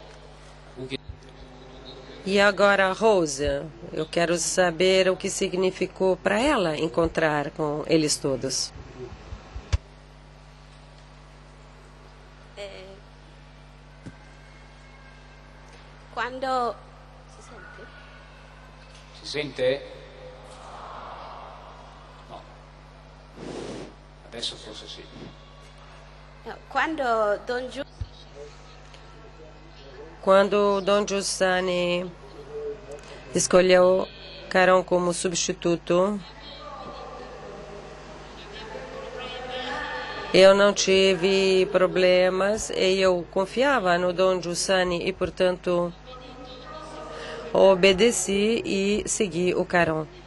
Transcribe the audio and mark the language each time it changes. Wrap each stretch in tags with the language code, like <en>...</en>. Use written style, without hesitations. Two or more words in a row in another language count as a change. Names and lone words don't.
<pt>E agora, Rosa, eu quero saber o que significou para ela encontrar com eles todos. Quando</pt> <it>Si sente? No. Adesso forse sì.</it> <pt>quando Quando Don Giussani escolheu Caron como substituto, eu não tive problemas e eu confiava no Don Giussani e, portanto, obedeci e segui o Caron.</pt>